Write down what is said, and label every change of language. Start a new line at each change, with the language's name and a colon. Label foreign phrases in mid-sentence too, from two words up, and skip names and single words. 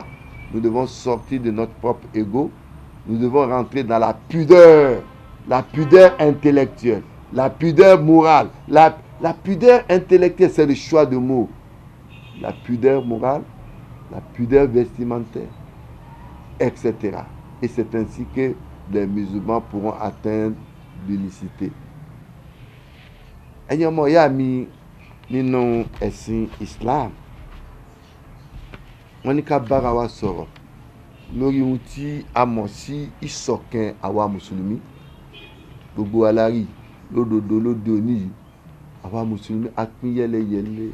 French: Nous devons sortir de notre propre ego. Nous devons rentrer dans la pudeur intellectuelle, la pudeur morale. La pudeur intellectuelle, c'est le choix de mots. La pudeur morale, la pudeur vestimentaire, etc. Et c'est ainsi que les musulmans pourront atteindre l'unicité.
Yoruba: Ẹ̀yin ọmọ ìyá mi nínú ẹ̀sìn Islam, wọ́n ní ká bára wa sọ̀rọ̀ lórí ohun tí a mọ̀ sí ìṣọ̀kan àwa mùsùlùmí. Gbogbo wa la rí lódodo lóde òní yìí, àwa mùsùlùmí a pín yẹ́lẹyẹ̀lẹ.